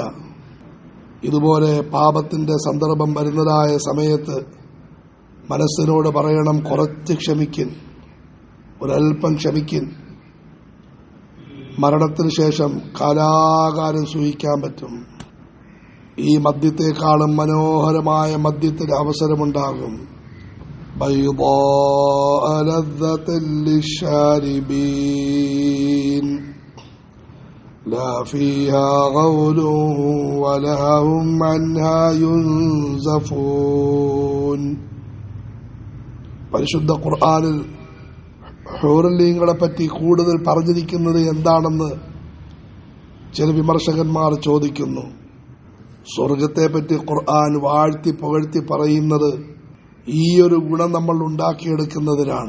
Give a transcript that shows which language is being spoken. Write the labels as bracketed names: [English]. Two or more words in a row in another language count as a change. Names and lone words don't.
[Malayalam] ഇതുപോലെ പാപത്തിന്റെ സന്ദർഭം വരുന്നതായ സമയത്ത് മനസ്സിനോട് പറയണം, കുറച്ച് ക്ഷമിക്കിൻ, ഒരൽപ്പം ക്ഷമിക്കിൻ. മരണത്തിന് ശേഷം കാലാകാലം സൂഹിക്കാൻ പറ്റും. ഈ മദ്യത്തെക്കാളും മനോഹരമായ മദ്യത്തിന് അവസരമുണ്ടാകും. [Arabic] بيضاء لذة للشاربين لا فيها غول ولا هم عنها ينزفون. [Malayalam] പരിശുദ്ധ ഖുർആനിൽ ഹൂറലീങ്ങളെ പറ്റി കൂടുതൽ പറഞ്ഞിരിക്കുന്നത് എന്താണെന്ന് ചില വിമർശകന്മാർ ചോദിക്കുന്നു. സ്വർഗത്തെപ്പറ്റി ഖുർആൻ വാഴ്ത്തി പുകഴ്ത്തി പറയുന്നത് ഈ ഒരു ഗുണം നമ്മൾ ഉണ്ടാക്കിയെടുക്കുന്നതിനാണ്.